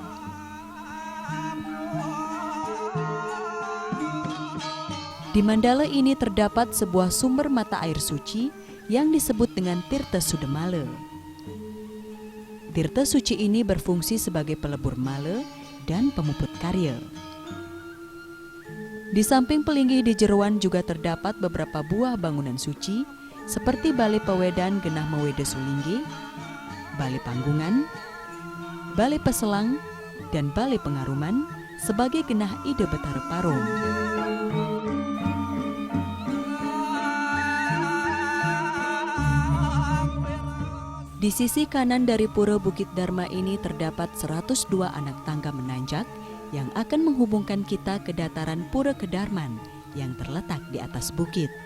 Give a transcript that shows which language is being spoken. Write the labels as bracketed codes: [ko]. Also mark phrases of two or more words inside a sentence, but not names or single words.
[id] Di Mandala ini terdapat sebuah sumber mata air suci yang disebut dengan Tirta Sudamala. Tirta suci ini berfungsi sebagai pelebur mala dan pemuput karya. Di samping Pelinggih di Jeroan juga terdapat beberapa buah bangunan suci seperti Balai Pewedan Genah Mewede Sulinggi, Balai Panggungan, Balai Peselang, dan Balai Pengaruman sebagai Genah Ide Betara Parung. Di sisi kanan dari Pura Bukit Dharma ini terdapat 102 anak tangga menanjak yang akan menghubungkan kita ke dataran Pura Kedarman yang terletak di atas bukit.